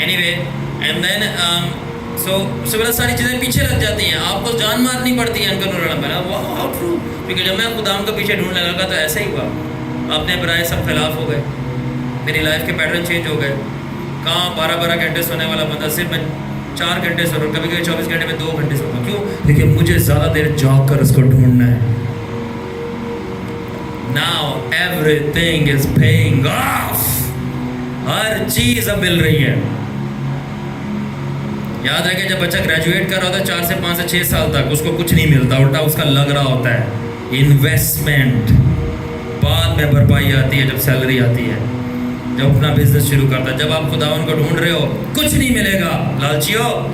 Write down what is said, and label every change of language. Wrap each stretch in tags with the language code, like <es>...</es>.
<en>anyway, and then so</en> <ur>اس سے بڑا ساری چیزیں پیچھے لگ جاتی ہیں, آپ کو جان مارنی پڑتی ہے. ان کا نوراللہ میرا واہ ٹرو, کیونکہ جب میں خداوند کے پیچھے ڈھونڈنے لگا تو ایسا ہی ہوا. اپنے برائے سب خلاف ہو گئے, میری لائف کے پیٹرن چینج ہو گئے. کہاں 12 گھنٹے سونے والا بندہ صرف میں 4 گھنٹے سو رہا ہوں, کبھی کبھی 24 گھنٹے میں 2 گھنٹے سوتا ہوں. کیوں؟ لیکن مجھے زیادہ دیر جاگ کر اس کو ڈھونڈنا ہے.</ur> <en>Now everything is paying off.</en> <ur>ہر چیز اب مل رہی ہے. یاد رکھیں جب بچہ گریجویٹ کر رہا ہوتا ہے 4 سے 5 سے 6 سال تک اس کو کچھ نہیں ملتا, الٹا اس کا لگ رہا ہوتا ہے انویسٹمنٹ. بعد میں بھرپائی آتی ہے جب سیلری آتی ہے, جب اپنا بزنس شروع کرتا ہے. جب آپ خداوند کو ڈھونڈ رہے ہو کچھ نہیں ملے گا, لالچیو.</ur>